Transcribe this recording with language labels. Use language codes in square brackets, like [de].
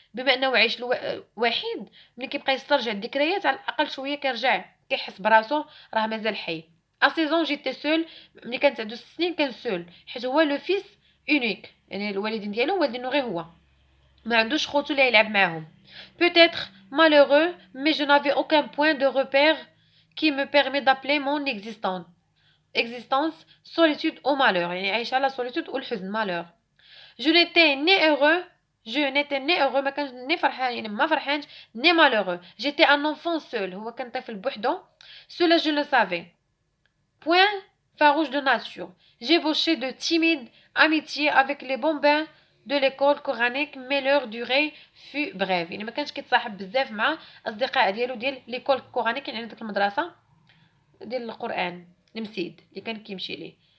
[ar] بما انه عايش وحيد ملي كيبقى يسترجع الذكريات على الاقل شويه كيرجع كيحس براسو راه مازال حي. [fr] à 16 ans j'étais seul [ar] ملي كانت عنده 6 سنين كان سول حيت هو لو فيس اونيك يعني الوالدين ديالو والدينو غير هو ما عندوش خوتو اللي يلعب معاهم. [fr] peut-être malheureux mais je n'avais aucun point de repère qui me permet d'appeler mon existence solitude ou malheur [ar] يعني عايشة على [fr] solitude والحزن malheur. je n'étais ni heureux [ar] ما كانش ني فرحان يعني ما فرحانش [fr] ni malheureux. j'étais un enfant seul [ar] هو كان طفل بوحدو. [fr] cela je le savais. point farouche de nature j'ébauchais de timides amitiés avec les bambins de l'école coranique mais leur durée fut brève [ar] يعني ما كانش كيتصاحب بزاف مع اصدقاء ديالو ديال ليكول كورانيك يعني ديك المدرسه ديال القران المسيد اللي كان كيمشي ليه.